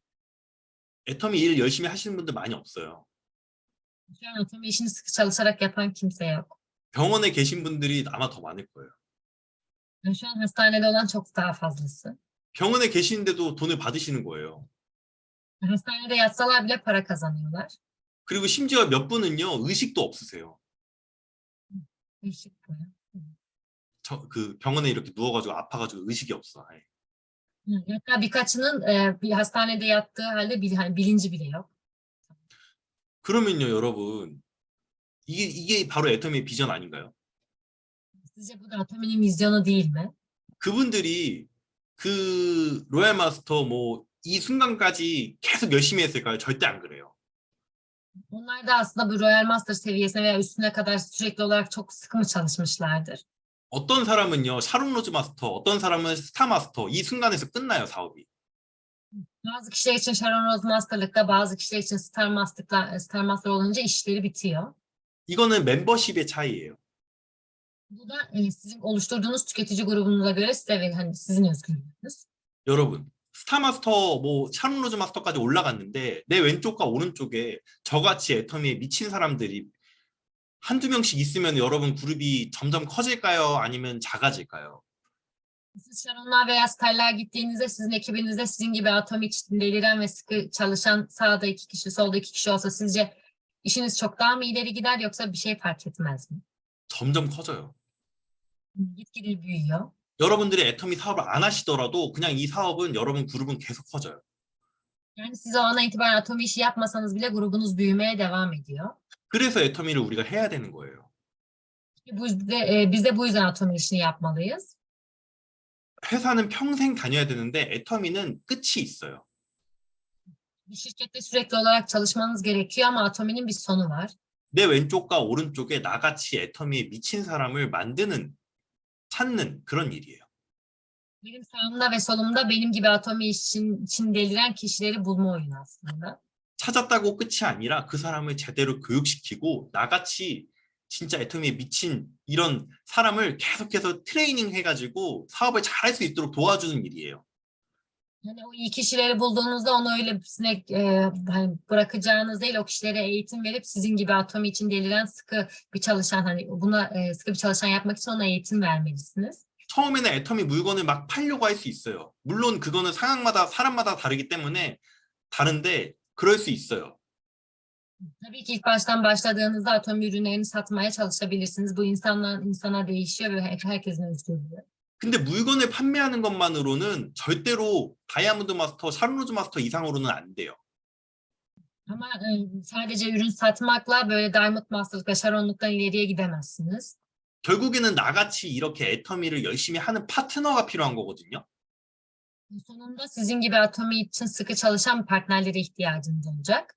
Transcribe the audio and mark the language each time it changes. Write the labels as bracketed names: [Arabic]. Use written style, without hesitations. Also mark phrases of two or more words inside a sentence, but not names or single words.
[Korean] 애터미 일 열심히 하시는 분들 많이 없어요. [Turkish] Şu an Atomi işini sıkı çalışarak yapan kimse yok. [Korean] 병원에 계신 분들이 아마 더 많을 거예요. [Turkish] Şu an hastanede olan çok daha fazlası. [Korean] 병원에 계시는데도 돈을 받으시는 거예요. [Turkish] Hastanede yatsalar bile para kazanıyorlar. [Korean] 그리고 심지어 몇 분은요, 의식도 없으세요. [Turkish] Değişik bu ya. [Korean] 그 병원에 이렇게 누워가지고 아파가지고 의식이 없어. 아예. [Turkish] Hatta birkaçının bir hastanede yattığı halde bilinci bile yok. [Korean] 그러면요, 여러분, 이게 바로 애터미의 비전 아닌가요? [Turkish] Sizce bu da Atomi'nin vizyonu değil mi? [Korean] 그분들이 그 로얄 마스터 뭐 이 순간까지 계속 열심히 했을까요? 절대 안 그래요. [Turkish] Onlar da aslında bu Royal Master seviyesine veya üstüne kadar sürekli olarak çok sıkı mı çalışmışlardır? [Korean] 어떤 사람은요, 샤론 로즈 마스터, 어떤 사람은 스타 마스터, 이 순간에서 끝나요, 사업이. [Turkish] Bazı kişiler için Sharon Rose Master'lıkta, bazı kişiler için Star Master olunca işleri bitiyor. [Korean] 이거는 멤버십의 차이예요. [Turkish] Bu da sizin oluşturduğunuz tüketici grubunuza göre size ve hani sizin özgürlüğünüz. [Korean] 여러분, 스타 마스터, 뭐 샤론 로즈 마스터까지 올라갔는데 내 왼쪽과 오른쪽에 저같이 애터미에 미친 사람들이 한두 명씩 있으면 여러분 그룹이 점점 커질까요? 아니면 작아질까요? [Turkish] Siz Sharon'lar veya Star'lar gittiğinizde sizin ekibinizde sizin gibi Atomi için deliren ve sıkı çalışan sağda 2 kişi, solda 2 kişi olsa sizce işiniz çok daha mı ileri gider yoksa bir şey fark etmez mi? [Korean] 점점 커져요. [Turkish] Gitgide büyüyor. [Korean] 여러분들이 애터미 사업을 안 하시더라도 그냥 이 사업은 여러분 그룹은 계속 커져요. [Turkish] Yani siz o ana itibaren Atomi işi yapmasanız bile grubunuz büyümeye devam ediyor. [Korean] 그래서 애터미를 우리가 해야 되는 거예요. [Turkish] Biz de bu yüzden Atomi işini yapmalıyız. [Korean] 회사는 평생 다녀야 되는데 애터미는 끝이 있어요. [Turkish] Bir şirkette sürekli olarak çalışmanız gerekiyor ama Atomi'nin bir sonu var. [Korean] 내 왼쪽과 오른쪽에 나같이 애터미에 미친 사람을 찾는 그런 일이에요. [Turkish] Benim sağımda ve solumda benim gibi Atomi için deliren kişileri bulma oyunu aslında. [Korean] 찾았다고 끝이 아니라 그 사람을 제대로 교육시키고 나같이 진짜 애터미에 미친 이런 사람을 계속해서 트레이닝 해가지고 사업을 잘할 수 있도록 도와주는 일이에요. [Turkish] Yani o iyi kişileri bulduğunuzda onu öyle bırakacağınız değil, o kişilere eğitim verip sizin gibi Atomi için deliren sıkı bir çalışan hani buna sıkı bir çalışan yapmak için ona eğitim vermelisiniz. [Korean] 처음에는 애터미 물건을 막 팔려고 할 수 있어요. 물론 그거는 상황마다 사람마다 다르기 때문에 다른데 그럴 수 있어요. [Turkish] Tabii ki ilk baştan başladığınızda Atomi ürünlerini satmaya çalışabilirsiniz. Bu insandan insana değişiyor ve herkesin özgürlüğü. [Korean] 근데 물건을 판매하는 것만으로는 절대로 다이아몬드 마스터, 샤론로즈 마스터 이상으로는 안 돼요. [Turkish] Ama sadece ürün satmakla böyle Diamond Master'lıkla Sharon'luktan ileriye gidemezsiniz. [Korean] 결국에는 나같이 이렇게 애터미를 열심히 하는 파트너가 필요한 거거든요. [Turkish] Sonunda sizin gibi Atomi için sıkı çalışan partnerlere ihtiyacınız olacak.